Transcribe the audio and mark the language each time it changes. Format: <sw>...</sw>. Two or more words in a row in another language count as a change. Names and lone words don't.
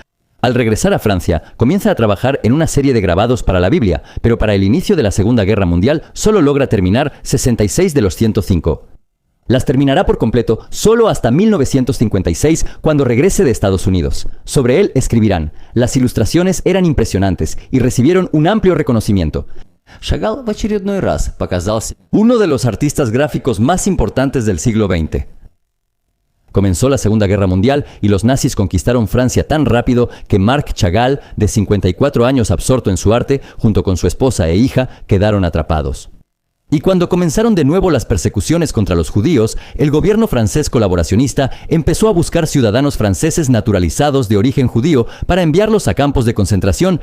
<es>Al regresar a Francia, comienza a trabajar en una serie de grabados para la Biblia, pero para el inicio de la Segunda Guerra Mundial solo logra terminar 66 de los 105. Las terminará por completo solo hasta 1956, cuando regrese de Estados Unidos. Sobre él escribirán: las ilustraciones eran impresionantes y recibieron un amplio reconocimiento. Chagall</es> <ru>в очередной раз показал себя</ru> <es>uno de los artistas gráficos más importantes del siglo XX. Comenzó la Segunda Guerra Mundial y los nazis conquistaron Francia tan rápido que Marc Chagall, de 54 años absorto en su arte, junto con su esposa e hija, quedaron atrapados. Y cuando comenzaron de nuevo las persecuciones contra los judíos, el gobierno francés colaboracionista empezó a buscar ciudadanos franceses naturalizados de origen judío para enviarlos a campos de concentración.</es>